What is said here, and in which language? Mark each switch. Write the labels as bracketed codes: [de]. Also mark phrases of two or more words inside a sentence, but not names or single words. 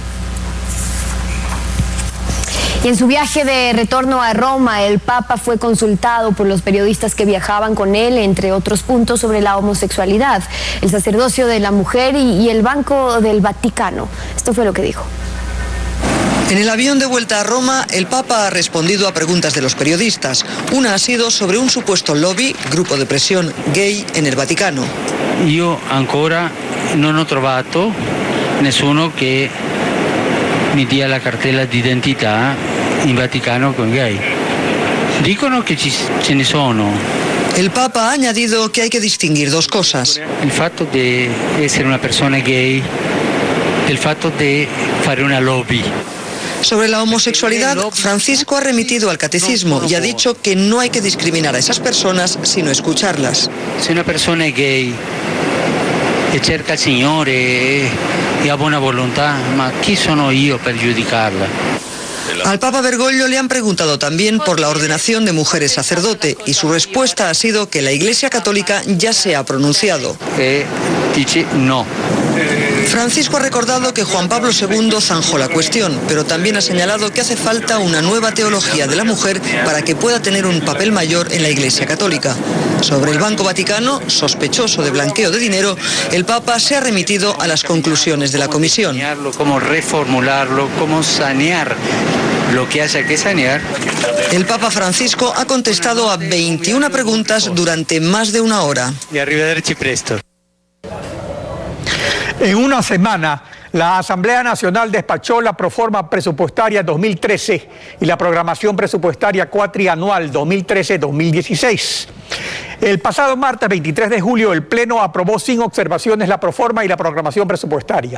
[es] Y en su viaje de retorno a Roma, el Papa fue consultado por los periodistas que viajaban con él, entre otros puntos sobre la homosexualidad, el sacerdocio de la mujer y el Banco del Vaticano. Esto fue lo que dijo. En el avión de vuelta a Roma, el Papa ha respondido a preguntas de los periodistas. Una ha sido sobre un supuesto lobby, grupo de presión gay, en el Vaticano. [it] Io ancora non ho trovato nessuno che mi dia la cartella d'identità in Vaticano con gay. Dicono che ce ne sono. [es] El Papa ha añadido que hay que distinguir dos cosas. [it] Il fatto di essere una persona gay, el fatto di fare una lobby. [es] Sobre la homosexualidad, Francisco ha remitido al catecismo y ha dicho que no hay que discriminar a esas personas, sino escucharlas. [it] Se una persona è gay e cerca il Signore e ha buona volontà, ma chi sono io per giudicarla? [es] Al Papa Bergoglio le han preguntado también por la ordenación de mujeres sacerdote y su respuesta ha sido que la Iglesia Católica ya se ha pronunciado. [it] Dice no. [es] Francisco ha recordado que Juan Pablo II zanjó la cuestión, pero también ha señalado que hace falta una nueva teología de la mujer para que pueda tener un papel mayor en la Iglesia Católica. Sobre el Banco Vaticano, sospechoso de blanqueo de dinero, el Papa se ha remitido a las conclusiones de la comisión. Cómo reformularlo, cómo sanear lo que haya que sanear. El Papa Francisco ha contestado a 21 preguntas durante más de una hora. [it] Y arrivederci presto. [es] En una semana, la Asamblea Nacional despachó la proforma presupuestaria 2013 y la programación presupuestaria cuatrianual 2013-2016. El pasado martes 23 de julio, el Pleno aprobó sin observaciones la proforma y la programación presupuestaria.